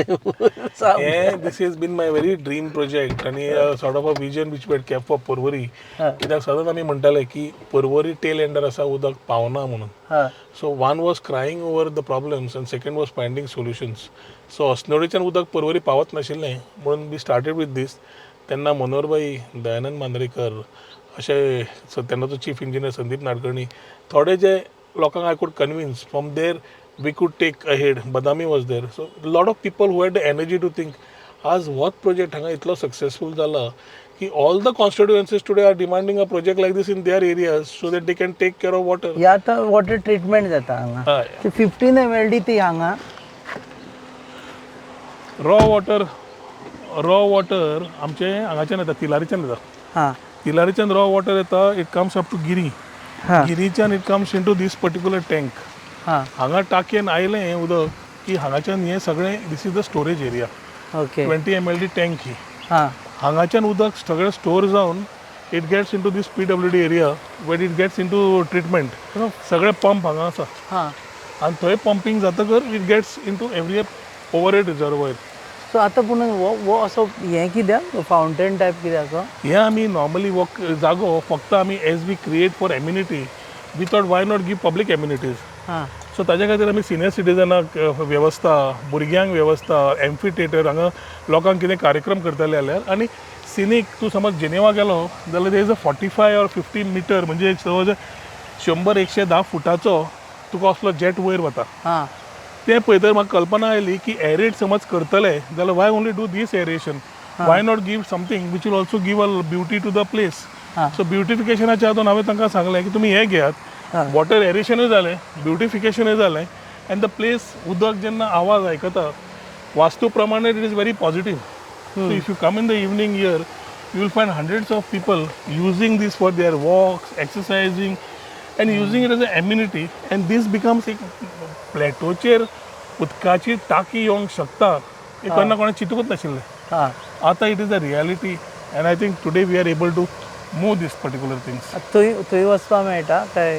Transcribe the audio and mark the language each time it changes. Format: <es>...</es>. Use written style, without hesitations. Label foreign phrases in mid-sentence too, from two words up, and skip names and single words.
<en>हे this is been my very dream project आनी sort of a vision which we had kept for Porvorim.</en> <kok>कित्याक सदांच आमी म्हणटाले की पर्वरी</kok> <en>tail ender</en> <kok>आसा उदक पावना म्हणून.</kok> <en>So one was crying over the problems and second was finding solutions.</en> <kok>So अस्नोडेच्यान उदक पर्वरी पावत नाशिल्लें म्हणून</kok> <en>we started with this.</en> <kok>तेन्ना मनोहरभाई, दयानंद मांद्रेकर अशे तेन्नाचो</kok> <en>chief engineer</en> <kok>संदीप नाडकर्णी, थोडे जे लोकांक</kok> <en>I could convince from there we could take ahead. Badami was there. so lot of people who had the energy to think.</en> <kok>आज होच प्रोजेक्ट हांगा इतलो सक्सेसफूल जाला की</kok> <en>all the constituencies today are demanding a project like this in their areas so that they can take care of water.</en> <kok>हे आतां</kok> <en>water treatment</en> <kok>जाता हांगा. 15 mld ती हांगा</kok> <en>raw water</en> <kok>आमचे हांगाच्यान येता, तिलारीच्यान येता. हां तिलारीच्यान</kok> <en>raw water</en> <kok>येता.</kok> <en>it comes up to Giri. गिरीच्यान it comes into this particular tank.</en> <kok>हांगा टाकयेन आयलें हें उदक की हांगाच्यान हें सगळें</kok> <en>this is the storage area. ओके</en> <kok>20 mld टँक ही. हां हांगाच्यान उदक सगळें स्टोर जावन</kok> <en>it gets into this PWD area where it gets into treatment.</en> <kok>सगळे पंप हांगा आसा हां. आनी थंय पंपींग जातकर</kok> <en>it gets into every over at reservoir.</en> <kok>सो आतां पूण वो असो हें कित्याक</kok> <en>fountain type</en> <kok>कित्याक? हे आमी नॉर्मली वो जागो फक्त आमी</kok> <en>as we create for amenity we thought why not give public amenities.</en> <kok>हां सो ताज्या खातीर आमी सिनियर सिटीजनाक वेवस्था, भुरग्यांक वेवस्था,</kok> <en>amphi theatre</en> <kok>हांगा लोकांक कितें कार्यक्रम करताले जाल्यार. आनी सिनीक तूं समज जेनेवा गेलो जाल्यार</kok> <en>there is a 45 or 50 meter</en> <kok>म्हणजे जवळ 100-110 फुटाचो तुका असलो जेट वयर वता. हां तें पळयतर म्हाका कल्पना आयली की एरेट समज करतले जाल्यार</kok> <en>why only do this aeration, why not give something which will also give a beauty to the place.</en> <kok>सो ब्युटिफिकेशनाच्या हातून हांवें तांकां सांगलें की तुमी हें घेयात, वॉटर एरेशनूय जालें, ब्युटिफिकेशनूय जालें</kok> <en>and the place</en> <kok>उदक जेन्ना आवाज आयकता वास्तू प्रमाणे</kok> <en>it is very positive. so if you come in the evening here you will find hundreds of people using this for their walks, exercising and using it as an amenity, and this becomes</en> <kok>एक प्लेटोचेर उदकाची टाकी येवंक शकता हे कोणा कोणा चिंतूंकच नाशिल्लें.</kok> <en>आतां it is a reality and I think today we are able to move this particular things.</en> <kok>थंय वचपाक मेळटा काय?</kok>